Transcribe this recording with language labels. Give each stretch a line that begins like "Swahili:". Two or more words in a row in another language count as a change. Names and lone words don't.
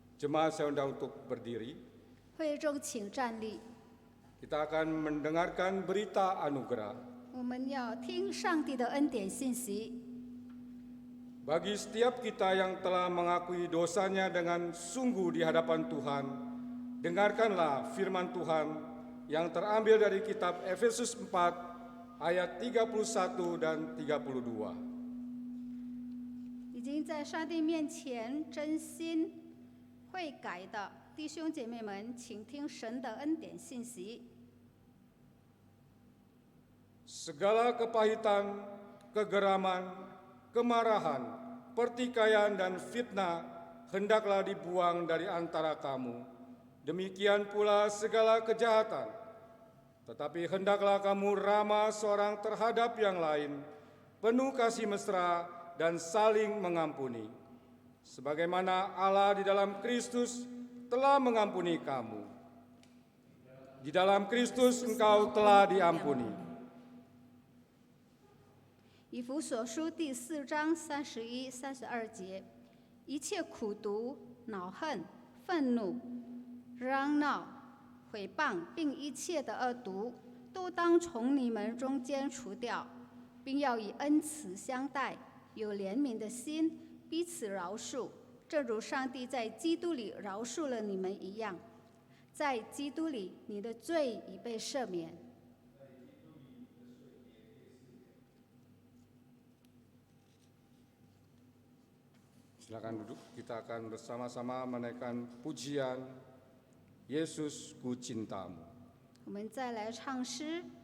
Indonesian: Jemaat saya undang untuk berdiri.
Chinese: 会众请站立，
Indonesian: Kita akan mendengarkan berita anugerah.
Chinese: 我们要听上帝的恩典信息。
Indonesian: Bagi setiap kita yang telah mengakui dosanya dengan sungguh di hadapan Tuhan, dengarkanlah firman Tuhan yang terambil dari kitab Efesus 4 ayat 31 dan 32.
Chinese: 已经在上帝面前真心悔改的弟兄姐妹们，请听神的恩典信息。
Indonesian: Segala kepahitan, kegeraman, kemarahan, pertikaian dan fitnah hendaklah dibuang dari antara kamu. Demikian pula segala kejahatan. Tetapi hendaklah kamu ramah seorang terhadap yang lain, penuh kasih mesra dan saling mengampuni. Sebagaimana Allah di dalam Kristus telah mengampuni kamu. Di dalam Kristus engkau telah diampuni.
Chinese: 以弗所书第4章31、32节，一切苦毒、恼恨、愤怒、嚷闹、毁谤，并一切的恶毒，都当从你们中间除掉，并要以恩慈相待，有怜悯的心，彼此饶恕，正如上帝在基督里饶恕了你们一样。在基督里，你的罪已被赦免。
Indonesian: Silakan duduk, kita akan bersama-sama menaikkan pujian Yesus Ku Cintamu.
Chinese: 我们再来唱诗。